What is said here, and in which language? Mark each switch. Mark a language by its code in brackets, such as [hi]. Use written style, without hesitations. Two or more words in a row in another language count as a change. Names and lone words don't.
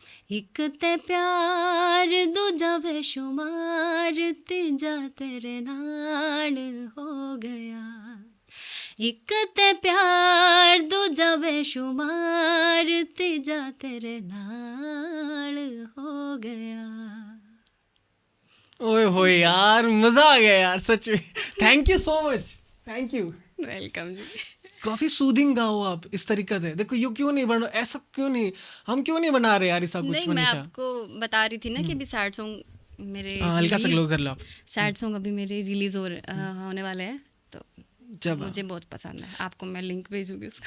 [pa] ਇੱਕ ਤੇ ਪਿਆਰ ਦੂਜਾ ਬੇਸ਼ੁਮਾਰ ਤੀਜਾ ਤੇਰੇ ਨਾਲ ਹੋ ਗਿਆ ਇੱਕ ਤੇ ਪਿਆਰ ਦੂਜਾ ਬੇਸ਼ੁਮਾਰ ਤੀਜਾ ਤੇਰੇ ਨਾਲ ਹੋ ਗਿਆ [hi] ओए होए यार, मजा आ गया यार सच में। [en] Thank you so much, thank you. [hi] वेलकम जी काफी सूदिंग गाओ आप इस तरीके से। देखो ये क्यों नहीं बना, ऐसा क्यों नहीं, हम क्यों नहीं बना रहे यार ऐसा कुछ? नहीं मैं मनीषा आपको बता रही थी ना कि अभी [en] sad song [hi] मेरे हल्का सा ग्लो कर लो आप। [en] sad song [hi] अभी मेरे रिलीज होने वाले हैं तो जब मुझे बहुत पसंद है आपको मैं लिंक भेजूंगी उसका